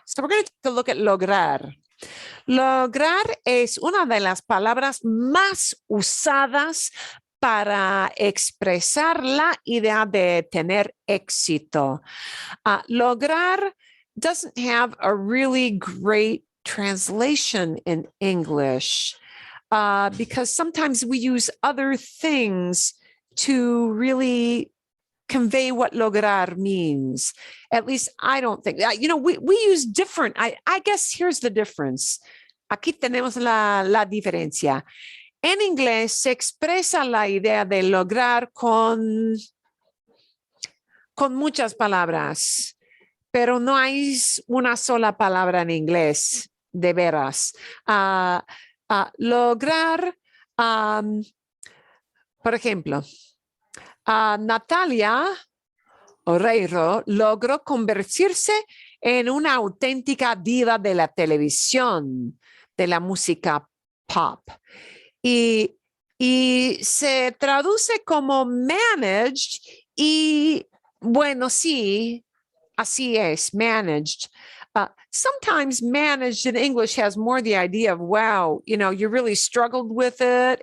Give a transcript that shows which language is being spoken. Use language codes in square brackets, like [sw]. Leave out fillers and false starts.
[en] So we're going to take a look at lograr. [es] Lograr es una de las palabras más usadas para expresar la idea de tener éxito. [en] Lograr doesn't have a really great translation in English because sometimes we use other things to really convey what lograr means. At least I don't think, we use different, I guess here's the difference. [es] Aquí tenemos la diferencia. En inglés se expresa la idea de lograr con muchas palabras, pero no hay una sola palabra en inglés, de veras. Lograr, por ejemplo, Natalia Oreiro logró convertirse en una auténtica diva de la televisión, de la música pop. Y se traduce como managed y bueno, sí, así es, managed. [en] Sometimes managed in English has more the idea of, wow, you really struggled with it.